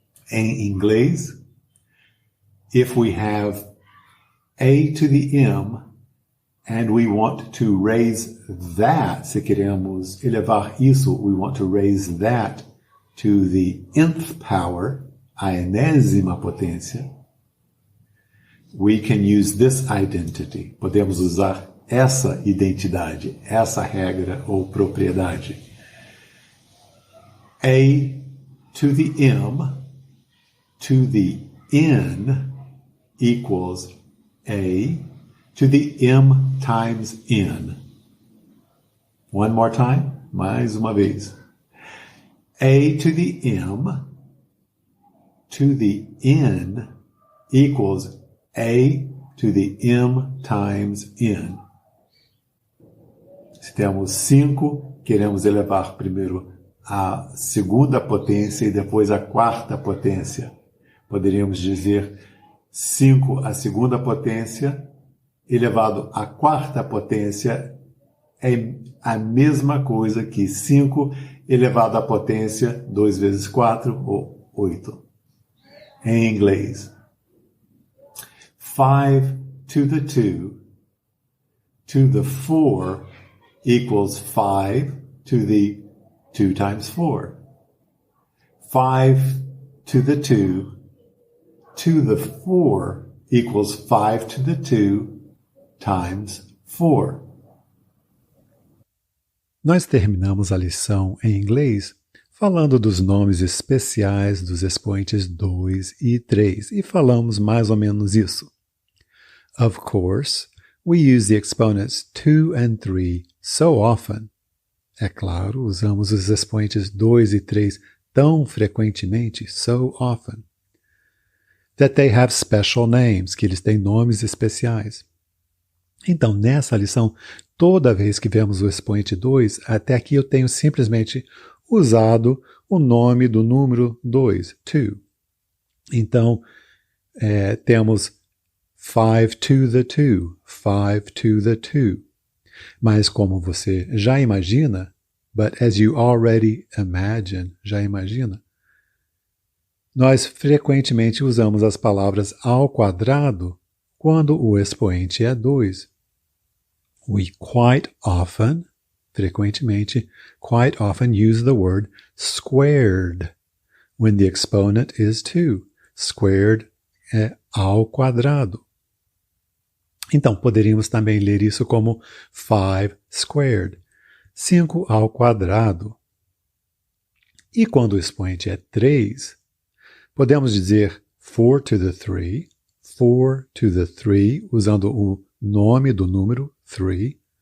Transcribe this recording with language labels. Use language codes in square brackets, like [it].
[pt] Em inglês, [en] if we have A to the M and we want to raise that, [pt] se queremos elevar isso, [en] we want to raise that to the nth power, [pt] a enésima potência, [en] we can use this identity. [pt] Podemos usar essa identidade, essa regra ou propriedade. [en] A to the M to the N equals A to the M times N. One more time. [pt] Mais uma vez. [en] A to the M to the N equals A to the M times N. [pt] Se temos 5, queremos elevar primeiro a segunda potência e depois a quarta potência. Poderíamos dizer 5 à segunda potência elevado à quarta potência é a mesma coisa que 5 elevado à potência 2 vezes 4, ou 8. Em inglês, [en] 5 to the 2 to the 4 equals 5 to the 2 times 4. 5 to the 2 to the 4 equals 5 to the 2 times 4. [pt] Nós terminamos a lição em inglês falando dos nomes especiais dos expoentes 2 e 3 e falamos mais ou menos isso. [en] Of course, we use the exponents 2 and 3 so often. [pt] É claro, usamos os expoentes 2 e 3 tão frequentemente, [en] so often, that they have special names, [pt] que eles têm nomes especiais. Então, nessa lição, toda vez que vemos o expoente 2, até aqui eu tenho simplesmente usado o nome do número 2, 2. Então, temos [en] 5 to the 2, 5 to the 2. [pt] Mas como você já imagina, [en] but as you already imagine, [pt] já imagina, nós frequentemente usamos as palavras ao quadrado quando o expoente é 2. [en] We quite often, [pt] frequentemente, [en] quite often use the word squared when the exponent is 2. [pt] Squared é ao quadrado. Então, poderíamos também ler isso como 5 squared, 5 ao quadrado. E quando o expoente é 3, podemos dizer [en] 4 to the 3, 4 to the 3, [pt] usando o nome do número 3.